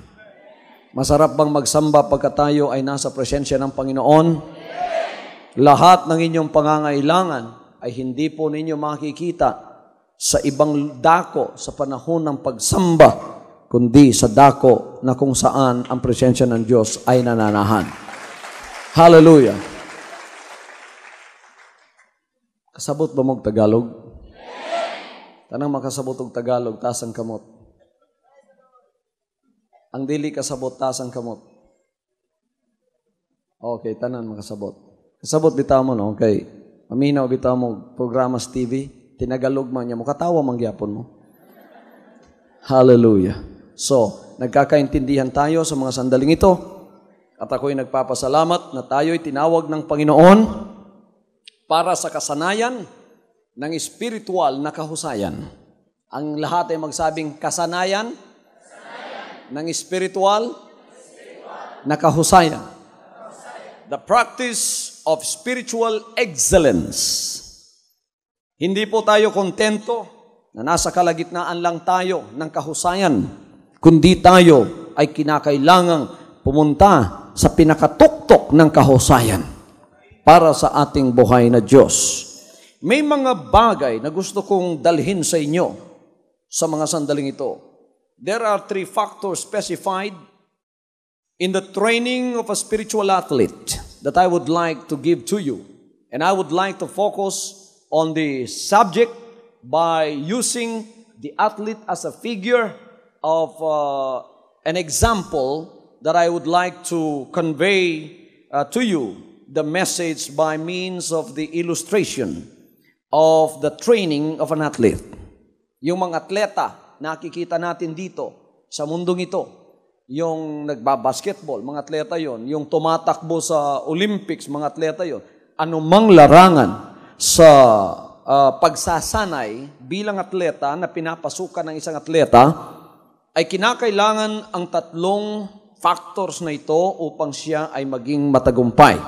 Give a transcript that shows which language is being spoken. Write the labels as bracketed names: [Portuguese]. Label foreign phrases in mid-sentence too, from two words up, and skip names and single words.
[Filipino] Masarap bang magsamba pagka tayo ay nasa presensya ng Panginoon? Lahat ng inyong pangangailangan ay hindi po ninyo makikita sa ibang dako sa panahon ng pagsamba, kundi sa dako na kung saan ang presensya ng Diyos ay nananahan. Hallelujah! [Cebuano] Kasabot ba mong Tagalog? Tanang makasabot og Tagalog, tasang kamot. Ang dili kasabot, tasang kamot. Okay, tanan makasabot. Kasabot bitaw mo, no? Okay. Paminaw bitaw mo, programa sa TV, tinagalog man niya mo, katawa mangyapon mo. Hallelujah. [Filipino] So, nagkakaintindihan tayo sa mga sandaling ito, at ako'y nagpapasalamat na tayo'y tinawag ng Panginoon para sa kasanayan ng espiritual na kahusayan. Ang lahat ay magsabing kasanayan ng espiritual na kahusayan. [English] The practice of spiritual excellence. [Filipino] Hindi po tayo kontento na nasa kalagitnaan lang tayo ng kahusayan, kundi tayo ay kinakailangang pumunta sa pinakatuktok ng kahusayan para sa ating buhay na Diyos. May mga bagay na gusto kong dalhin sa inyo sa mga sandaling ito. [English] There are 3 factors specified in the training of a spiritual athlete that I would like to give to you. And I would like to focus on the subject by using the athlete as a figure of an example that I would like to convey to you the message by means of the illustration of the training of an athlete. [Filipino] Yung mga atleta, nakikita natin dito sa mundong ito, yung nagbabasketball, mga atleta yon, yung tumatakbo sa Olympics, mga atleta yon, anumang larangan sa pagsasanay bilang atleta na pinapasukan ng isang atleta, ay kinakailangan ang 3 factors na ito upang siya ay maging matagumpay.